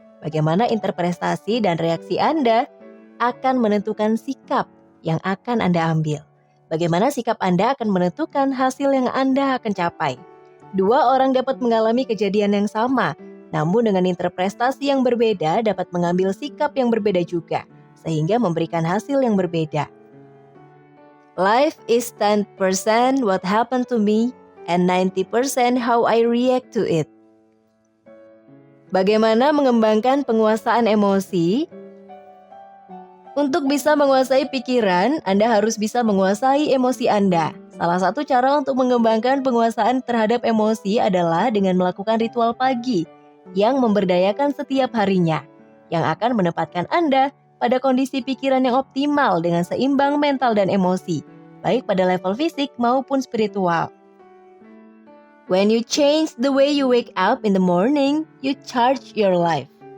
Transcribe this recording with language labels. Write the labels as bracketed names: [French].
[Indonesian] Bagaimana interpretasi dan reaksi Anda akan menentukan sikap yang akan Anda ambil. Bagaimana sikap Anda akan menentukan hasil yang Anda akan capai. Dua orang dapat mengalami kejadian yang sama, namun dengan interpretasi yang berbeda dapat mengambil sikap yang berbeda juga, sehingga memberikan hasil yang berbeda. [English] Life is 10% what happened to me and 90% how I react to it. [Indonesian] Bagaimana mengembangkan penguasaan emosi? Untuk bisa menguasai pikiran, Anda harus bisa menguasai emosi Anda. Salah satu cara untuk mengembangkan penguasaan terhadap emosi adalah dengan melakukan ritual pagi yang memberdayakan setiap harinya, yang akan menempatkan Anda pada kondisi pikiran yang optimal dengan seimbang mental dan emosi, baik pada level fisik maupun spiritual. [English] When you change the way you wake up in the morning, you charge your life.